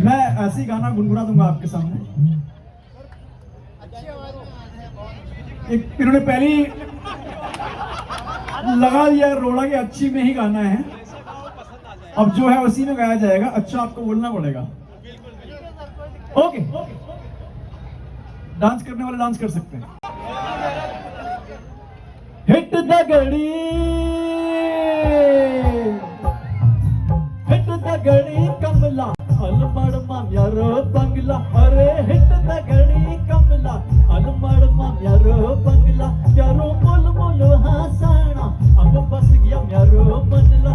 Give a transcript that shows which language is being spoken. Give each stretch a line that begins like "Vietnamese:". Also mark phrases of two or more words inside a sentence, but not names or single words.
Hindi: मैं ऐसे ही गाना गुनगुना दूंगा आपके सामने। एक इन्होंने पहले लगा दिया रोड़ा के अच्छी में ही गाना है, अब जो है उसी में गाया जाएगा। अच्छा आपको बोलना पड़ेगा, ओके। डांस करने वाले डांस कर सकते हैं।
Kumaoni: हिट द गड़ी, हिट द गड़ी कमला, अलमड़ माम्यारो बंगला। अरे हिट द गड़ी कमला, अलमड़ माम्यारो बंगला। चारो मुल मुल हासाना, अब बस गया म्यारो मनला।